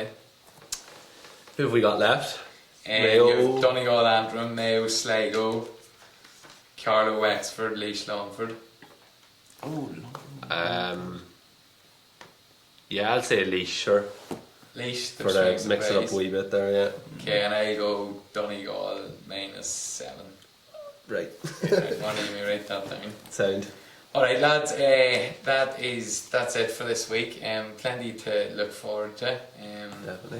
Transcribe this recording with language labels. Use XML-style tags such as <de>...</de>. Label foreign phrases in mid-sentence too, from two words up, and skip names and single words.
<en>Who have we got left? You have Donegal, Antrim, Mayo, Sligo, Carlow, Wexford, Laois, Longford. Oh, Yeah, I'll say Laois, sure. Laois, For the mix it up a wee bit there, yeah. Okay, and I go Donegal -7. Right. Right, Marty, let me write that down. Sound. Alright lads, that's it for this week. Plenty to look forward to. Definitely.</en>